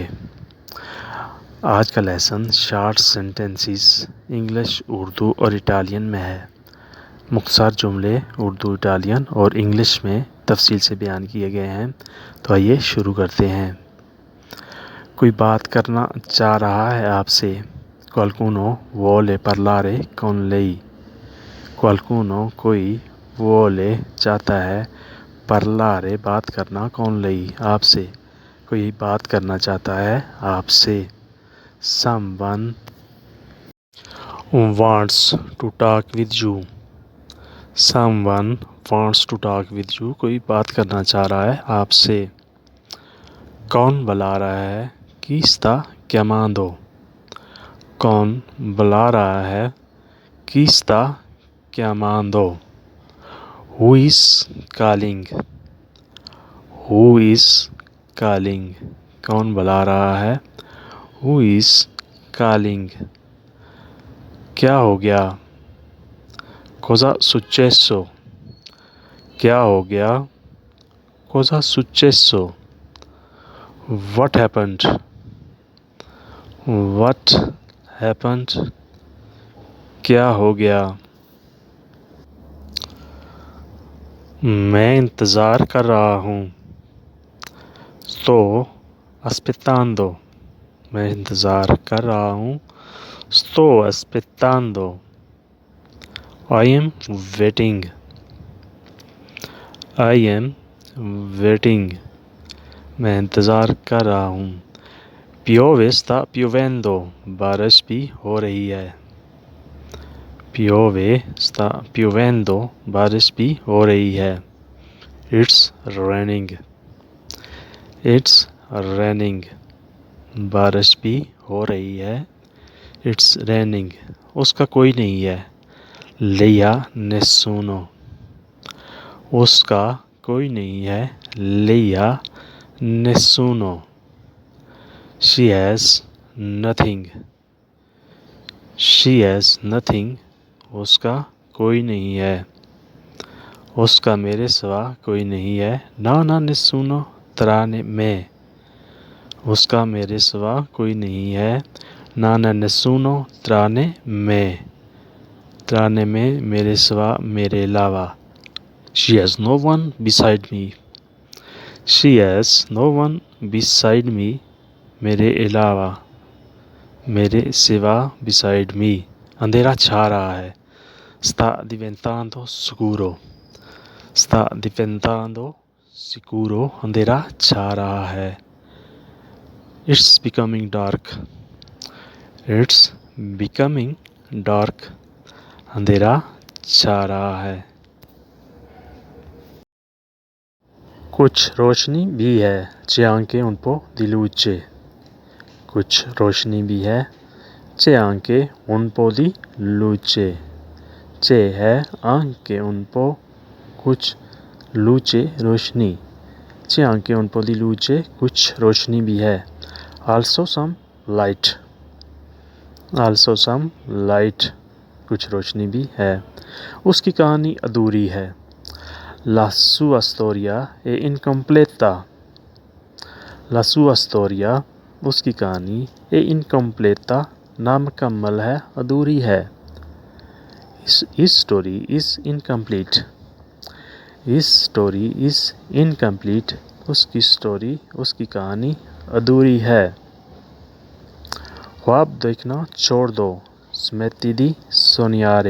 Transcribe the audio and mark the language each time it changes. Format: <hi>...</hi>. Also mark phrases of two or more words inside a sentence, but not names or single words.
<hi>आज का लेसन</hi> <en>short sentences</en> <hi>इंग्लिश, उर्दू और इटालियन में है। मुख्तसर जुमले उर्दू, इटालियन और इंग्लिश में तफसील से बयान किए गए हैं। तो आइए शुरू करते हैं। कोई बात करना चाह रहा है आपसे।</hi> <it>Qualcuno vuole parlare con lei।</it> <hi>क्वाल्कुनो कोई, वोले चाहता है, parlare बात करना,</hi> <it>con lei</it> <hi>आपसे, कोई बात करना चाहता है आपसे।</hi> <en>Someone wants to talk with you। Someone wants to talk with you,</en> <hi>कोई बात करना चाह रहा है आपसे। कौन बुला रहा है?</hi> <it>Chi sta chiamando।</it> <hi>कौन बुला रहा है?</hi> <it>Chi sta chiamando।</it> <en>Who is calling। Who is calling।</en> <hi>कौन बुला रहा है?</hi> <en>Who is calling।</en> <hi>क्या हो गया?</hi> <it>Cosa successo।</it> <hi>क्या हो गया?</hi> <it>Cosa successo।</it> <en>What happened। What happened।</en> <hi>क्या हो गया? मैं इंतज़ार कर रहा हूँ।</hi> <it>Sto aspettando।</it> <hi>मैं इंतज़ार कर रहा हूँ।</hi> <it>Sto aspettando।</it> <en>I am waiting। I am waiting।</en> <hi>मैं इंतज़ार कर रहा हूँ।</hi> <it>Piove sta piovendo।</it> <hi>बारिश भी हो रही है।</hi> <it>Piove sta piovendo।</it> <hi>बारिश भी हो रही है।</hi> <en>It's raining। It's raining।</en> <hi>बारिश भी हो रही है।</hi> <en>It's raining।</en> <hi>उसका कोई नहीं है।</hi> <it>Lei nessuno।</it> <hi>उसका कोई नहीं है।</hi> <it>Lei nessuno।</it> <en>She has nothing। She has nothing।</en> <hi>उसका कोई नहीं है। उसका मेरे सिवा कोई नहीं है।</hi> <it>Non nessuno tranne me।</it> <hi>उसका मेरे सिवा कोई नहीं है।</hi> <it>Non nessuno tranne me। tranne me</it> <hi>मेरे सिवा, मेरे अलावा।</hi> <en>She has no one beside me। She has no one beside me।</en> <hi>मेरे अलावा, मेरे सिवा,</hi> <en>beside me।</en> <hi>अंधेरा छा रहा है।</hi> <it>Sta diventando scuro। Sta diventando scuro।</it> <hi>अंधेरा छा रहा है।</hi> <en>It's becoming dark। It's becoming dark।</en> <hi>अंधेरा छा रहा है। कुछ रोशनी भी है।</hi> <it>C'è anche un po' di luce।</it> <hi>कुछ रोशनी भी है।</hi> <it>C'è anche un po' di luce। C'è है anche un po', कुछ, luce रोशनी। C'è anche un po' di luce।</it> <hi>कुछ रोशनी भी है।</hi> <en>Also some light। Also some light।</en> <hi>कुछ रोशनी भी है। उसकी कहानी अधूरी है।</hi> <it>La sua storia è incompleta। La sua storia,</it> <hi>उसकी कहानी,</hi> <it>è incompleta,</it> <hi>नामुकम्मल है, अधूरी है।</hi> <en>His story is incomplete। His story is incomplete।</en> <hi>उसकी स्टोरी, उसकी कहानी अधूरी है। ख्वाब देखना छोड़ दो।</hi> <it>Smetti di sognare।</it>